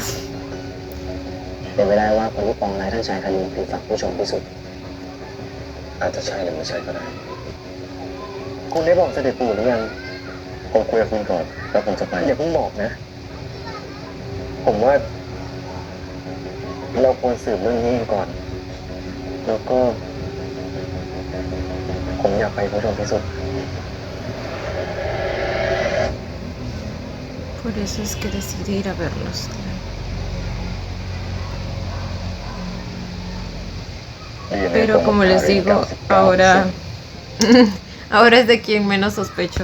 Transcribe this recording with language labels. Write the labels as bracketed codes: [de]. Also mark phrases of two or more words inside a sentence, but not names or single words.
[th] เป็นไปได้ว่าคนที่ปองร้ายท่านชายคณินเป็นฝั่งผู้ชมที่สุดอาจจะใช่หรือไม่ใช่ก็ได้คุณได้บอกเสด็จปู่หรือยังผมคุยกับคุณก่อนแล้วผมจะไปอย่าเพิ่งบอกนะ ผมว่า เราควรสืบเรื่องนี้ก่อน แล้วก็ ผมอยากไปผู้ชมที่สุด [es] Por eso es que decidí ir a verlos. Pero como les digo, ahora ahora es de quien menos sospecho.